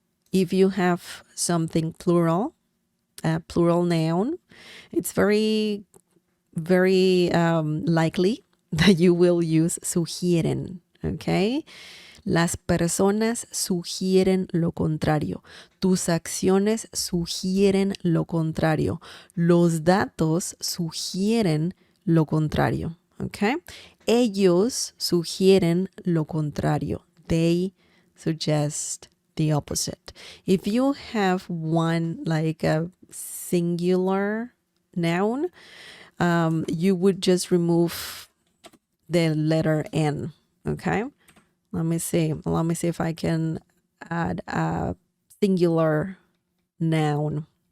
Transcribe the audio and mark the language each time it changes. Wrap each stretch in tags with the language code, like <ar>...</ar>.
<en>If you have something plural, a plural noun, it's very, very likely that you will use sugieren. Okay.</en> <es>Las personas sugieren lo contrario. Tus acciones sugieren lo contrario. Los datos sugieren lo contrario. Okay? Ellos sugieren lo contrario.</es> <en>They suggest the opposite. If you have one, like a singular noun, you would just remove the letter N. Okay? Let me see if I can add a singular noun.</en>